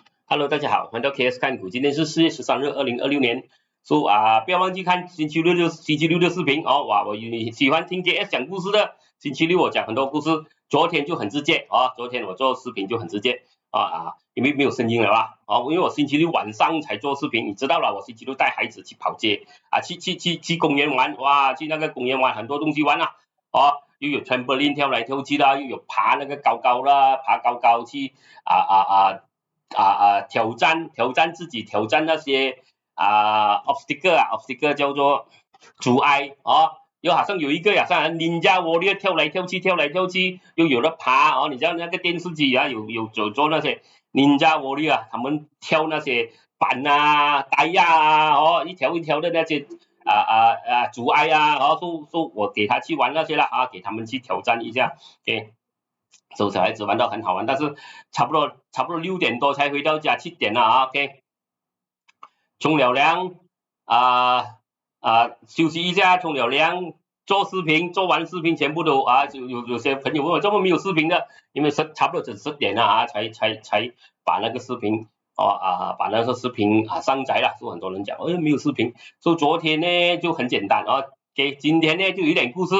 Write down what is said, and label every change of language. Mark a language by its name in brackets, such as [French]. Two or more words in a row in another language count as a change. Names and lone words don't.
[Chinese] Hello， 大家好，歡迎到 KS 看股，今天是4月13日，2026年。不要忘記看星期六的視頻哦。哇，我喜歡聽 KS 講故事的，星期六我講很多故事。昨天就很直接啊，昨天我做視頻就很直接因為沒有聲音了啦因為我星期六晚上才做視頻，你知道了，我星期六帶孩子去跑街去公園玩，哇，去那個公園玩很多東西玩又有 trampoline 跳來跳去啦，又有爬那個高啦，爬高去挑戰自己，挑戰那些obstacle 叫做阻礙又好像有一個好像 Ninja Warrior 跳來跳去，又有的爬你知道那個電視機有做那些 Ninja Warrior 他們跳那些板帶一條一條的那些阻礙我給他去玩那些啦給他們去挑戰一下小孩子玩到很好玩，但是差不多6點多才回到家，7點了 OK，沖了涼休息一下，沖了涼做視頻，做完視頻全部都有些朋友問我怎麼沒有視頻的，因為差不多整10點了才把那個視頻把那個視頻上載了，很多人講沒有視頻，昨天呢就很簡單今天呢就有一點故事。